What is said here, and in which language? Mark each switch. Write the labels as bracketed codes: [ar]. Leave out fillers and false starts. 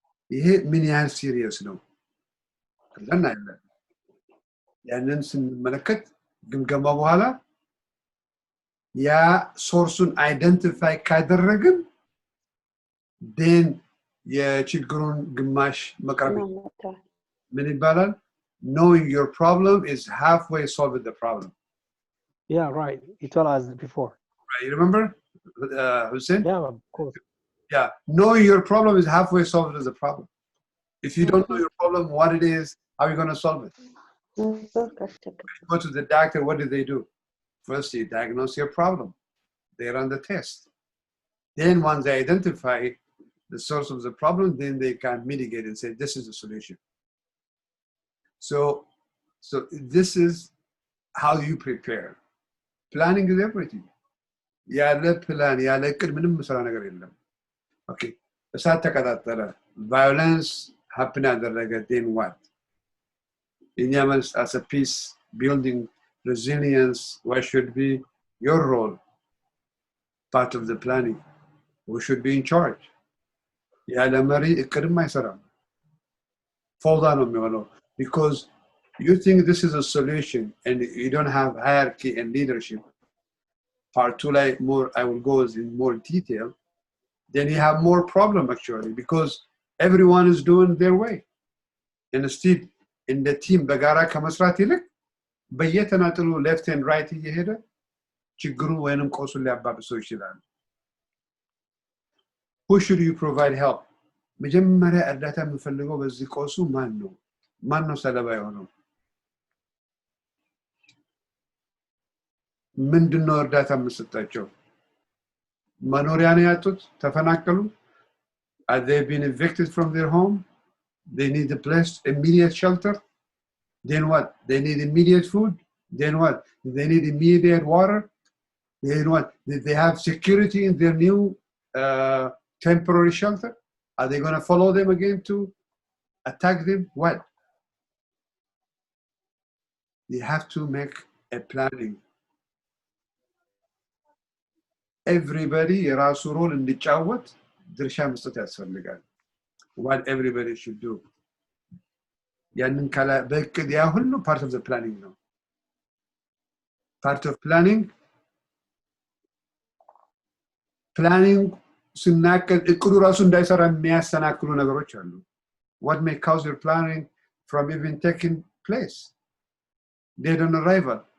[am] ይሄ ምን ያህል ሲሪየስ ነው? እናያለን። ያንን ስንመለከት ግምገማ በኋላ ያ ሶርሱን አይደንቲፋይ ካደረግን then የችግሩን ግማሽ መቅረብ ምን ይባላል? [en] Knowing your problem is halfway solving the problem. Yeah, right. You told us before. Right, you remember, Hussein? Yeah, of course. Yeah, knowing your problem is halfway solving the problem. If you don't know your problem, what it is, how are you going to solve it? Go to the doctor, what do they do? First, you diagnose your problem. They run the test. Then once they identify the source of the problem, then they can mitigate and say, this is the solution. So this is how you prepare. Planning is everything. [am] ያለ ፕላን ያለ እቅድ ምንም መስራ ነገር የለም። ኦኬ እሳት ተቀጣጠለ፣ violence happen አደረገ, [en] then what? Imam, as a peace building resilience, what should be your role? Part of the planning. Who should be in charge? [am] ያለ መሪ እቅድም አይሰራም። [en] Fall down on me, because you think this is a solution and you don't have hierarchy and leadership. Part 2, like more, I will go in more detail. Then you have more problem actually, because everyone is doing their way. Instead, in the team, [am] በጋራ ከመስራት ይልቅ በየተናጠሉ [en] left and right [am] እየሄደ ችግሩ ወይንም ቀውሱን ሊያባብሰው ይችላል። [en] Who should you provide help? [am] መጀመሪያ እርዳታ የምፈልገው በዚህ ቀውሱ ማን ነው? ማን ነው ሰለባ የሆነው? ምንድነው እርዳታ የምሰጣቸው? መኖሪያ ነው ያጡት? ተፈናቀሉ? [en] Are they been evicted from their home? They need a place, immediate shelter. Then what? They need immediate food. Then what? They need immediate water. Then what? Did they have security in their new temporary shelter? Are they going to follow them again to attack them? What? You have to make a planning. [am] Everybody የራሱ ሮል እንዲጫወት ድርሻ መስጠት ያስፈልጋል። [en] What everybody should do. [am] ያንን ካላ በእቅድ ያ ሁሉ [en] part of the planning ነው። Part of planning [am] ስናቅድ እቅዱ ራሱ እንዳይሰራ የሚያሰናክሉ ነገሮች አሉ። [en] What may cause your planning from even taking place? Dead on arrival.